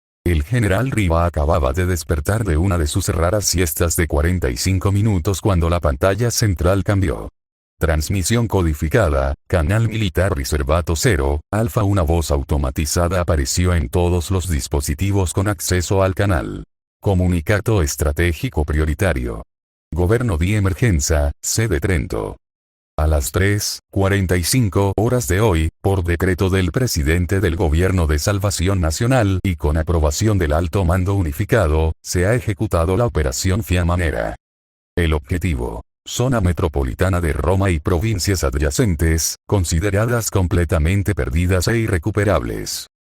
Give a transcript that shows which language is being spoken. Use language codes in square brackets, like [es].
[es] El general Riva acababa de despertar de una de sus raras siestas de 45 minutos cuando la pantalla central cambió. Transmisión codificada, canal militar Riservato 0, Alfa. Una voz automatizada apareció en todos los dispositivos con acceso al canal. [it] Comunicato estratégico prioritario. Governo di emergenza, sede Trento. [es] A las 3:45 horas de hoy, por decreto del presidente del Gobierno de Salvación Nacional y con aprobación del Alto Mando Unificado, se ha ejecutado la operación Fiammera. El objetivo: zona metropolitana de Roma y provincias adyacentes, consideradas completamente perdidas e irrecuperables.